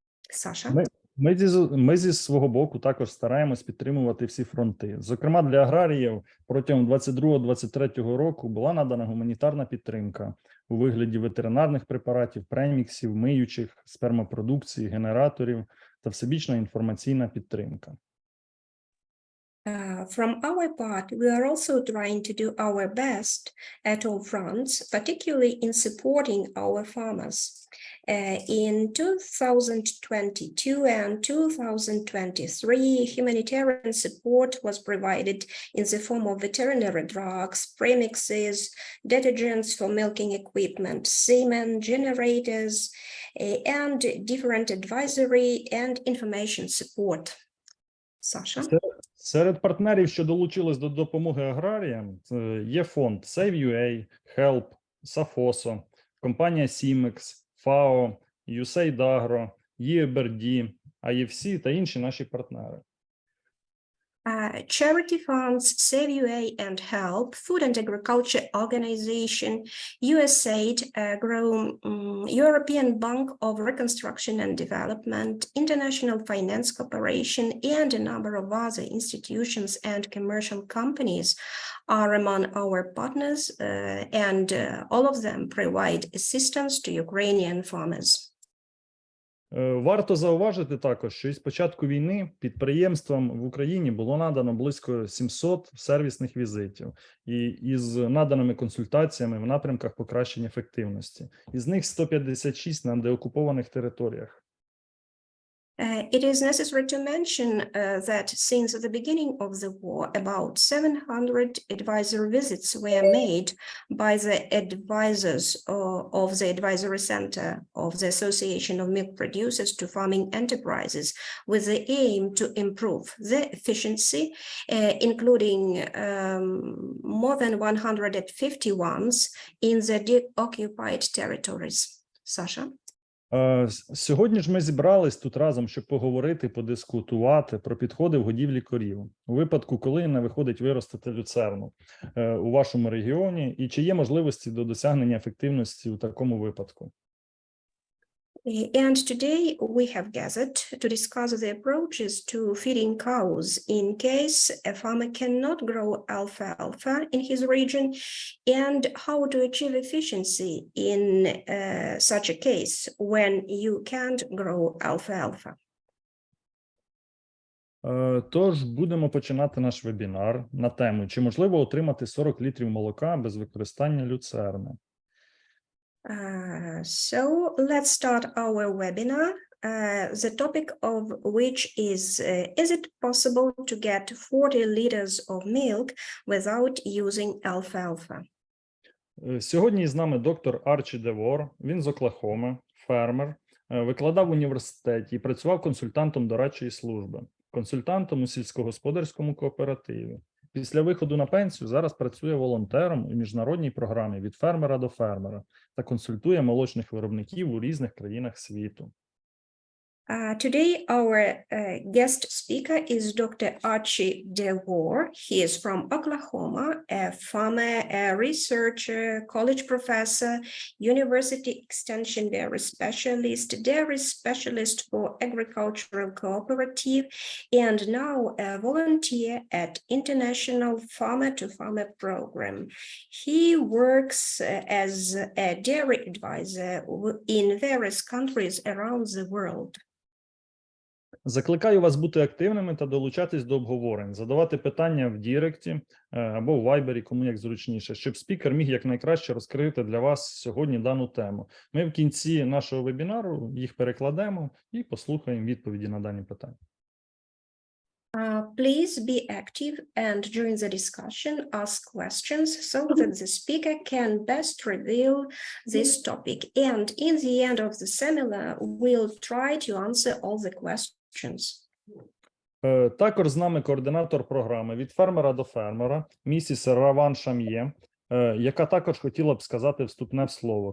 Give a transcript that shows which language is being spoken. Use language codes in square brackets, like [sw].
[uk] Саша? Ми зі свого боку також стараємось підтримувати всі фронти. Зокрема, для аграріїв протягом 2022-2023 року була надана гуманітарна підтримка у вигляді ветеринарних препаратів, преміксів, миючих, спермопродукції, генераторів та всебічна інформаційна підтримка. [en] From our part, we are also trying to do our best at all fronts, particularly in supporting our farmers. In 2022 and 2023, humanitarian support was provided in the form of veterinary drugs, premixes, detergents for milking equipment, semen, generators, and different advisory and information support. [uk] Саша? Серед партнерів, що долучились до допомоги аграріям, є фонд Save.ua, HELP, Safoso, компанія Simex, FAO, USAID Agro, EBRD, IFC та інші наші партнери. [en] Charity funds, Save.ua and HELP, Food and Agriculture Organization, USAID, European Bank of Reconstruction and Development, International Finance Corporation, and a number of other institutions and commercial companies are among our partners, and all of them provide assistance to Ukrainian farmers. [uk] Варто зауважити також, що із початку війни підприємствам в Україні було надано близько 700 сервісних візитів і із наданими консультаціями в напрямках покращення ефективності. Із них 156 на деокупованих територіях. [en] It is necessary to mention that since the beginning of the war, about 700 advisory visits were made by the advisors of the advisory center of the Association of Milk Producers to farming enterprises with the aim to improve the efficiency, including more than 150 ones in the deoccupied territories. Sasha? [uk] Сьогодні ж ми зібрались тут разом, щоб поговорити, подискутувати про підходи в годівлі корів. У випадку, коли не виходить виростити люцерну у вашому регіоні, і чи є можливості до досягнення ефективності у такому випадку? [en] And today we have gathered to discuss the approaches to feeding cows in case a farmer cannot grow alfalfa in his region and how to achieve efficiency in such a case when you can't grow alfalfa. [uk] Тож будемо починати наш вебінар на тему, чи можливо отримати 40 літрів молока без використання люцерни. [en] So let's start our webinar, the topic of which is it possible to get 40 liters of milk without using alfalfa? [uk] Сьогодні з нами доктор Арчі Девор, він з Оклахоми, фермер, викладав в університеті і працював консультантом дорадчої служби, консультантом у сільськогосподарському кооперативі. Після виходу на пенсію зараз працює волонтером у міжнародній програмі «Від фермера до фермера» та консультує молочних виробників у різних країнах світу. [en] Today our guest speaker is Dr. Archie Devor. He is from Oklahoma, a farmer, a researcher, college professor, university extension dairy specialist for agricultural cooperative, and now a volunteer at International Farmer-to-Farmer program. He works as a dairy advisor in various countries around the world. [uk] Закликаю вас бути активними та долучатись до обговорень, задавати питання в Діректі або в Вайбері, кому як зручніше, щоб спікер міг якнайкраще розкрити для вас сьогодні дану тему. Ми в кінці нашого вебінару їх перекладемо і послухаємо відповіді на дані питання. [en] Please be active and during the discussion ask questions so that the speaker can best reveal this topic. And in the end of the seminar, we'll try to answer all the questions. [uk] Також з нами координатор програми «Від фермера до фермера» місіс Раван Шам'є, яка також хотіла б сказати вступне слово.